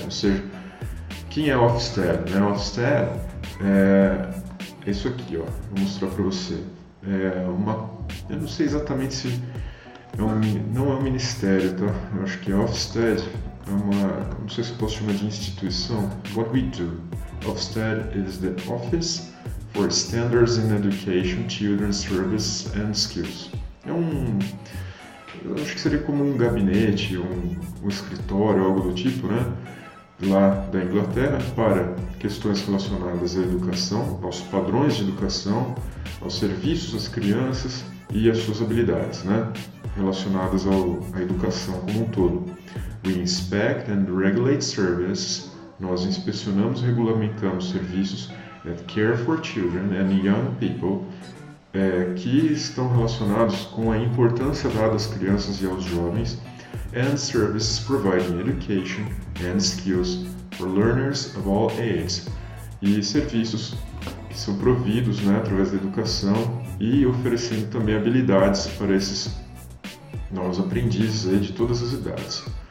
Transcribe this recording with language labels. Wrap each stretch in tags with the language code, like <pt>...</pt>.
<pt>Ou seja, quem é Ofsted? Né? Ofsted é isso aqui, ó. Vou mostrar para você. Eu não sei exatamente se não é um ministério, tá? Eu acho que Ofsted não sei se eu posso chamar de instituição.</pt> <en>What we do. Ofsted is the Office for Standards in Education, Children's Service and Skills.</en> <pt>Eu acho que seria como um gabinete, um escritório, algo do tipo, né? Lá da Inglaterra, para questões relacionadas à educação, aos padrões de educação, aos serviços às crianças e as suas habilidades, né, relacionadas à educação como um todo.</pt> <en>We inspect and regulate services.</en> <pt>Nós inspecionamos e regulamentamos serviços</pt> <en>that care for children and young people,</en> <pt>que estão relacionados com a importância dada às crianças e aos jovens,</pt> <en>and services providing education and skills for learners of all ages,</en> <pt>e serviços que são providos, né, através da educação e oferecendo também habilidades para esses novos aprendizes aí de todas as idades.</pt>